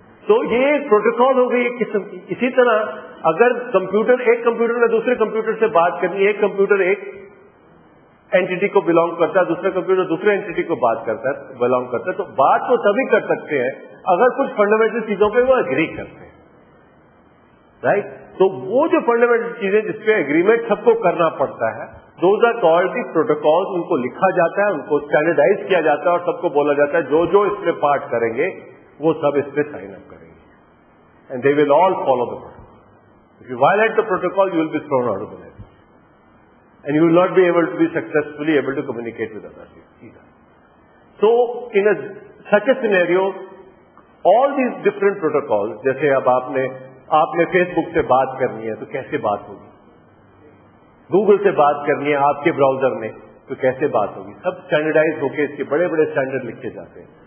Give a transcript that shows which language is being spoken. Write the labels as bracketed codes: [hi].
[ur] تو یہ ایک پروٹوکال ہو گئی ایک قسم کی. اسی طرح اگر ایک کمپیوٹر نے دوسرے کمپیوٹر سے بات کرنی ہے, ایک کمپیوٹر ایک اینٹی کو بلانگ کرتا ہے, دوسرا کمپیوٹر دوسرے اینٹی کو بلانگ کرتا ہے, تو بات تو تبھی کر سکتے ہیں اگر کچھ فنڈامنٹل چیزوں پہ وہ اگری کرتے ہیں, رائٹ. تو وہ جو فنڈامنٹل چیزیں جس پہ اگریمنٹ سب کو کرنا پڑتا ہے, [en] Those are called the protocols. [ur] ان کو لکھا جاتا ہے, ان کو اسٹینڈرڈائز کیا جاتا ہے اور سب کو بولا جاتا ہے جو اس میں پارٹ کریں گے وہ سب اس پہ سائن اپ کریں گے, [en] And they will all follow the protocol. If you violate the protocol, you will be thrown out of the network. And you will not be able to be successfully able to communicate with others either. So, in such a scenario, all these different protocols, [ur] جیسے اب آپ نے face بک سے بات کرنی ہے تو کیسے بات ہوگی, گوگل سے بات کرنی ہے آپ کے براؤزر میں تو کیسے بات ہوگی, سب اسٹینڈرڈائز ہو کے اس کے بڑے بڑے اسٹینڈرڈ لکھے جاتے ہیں.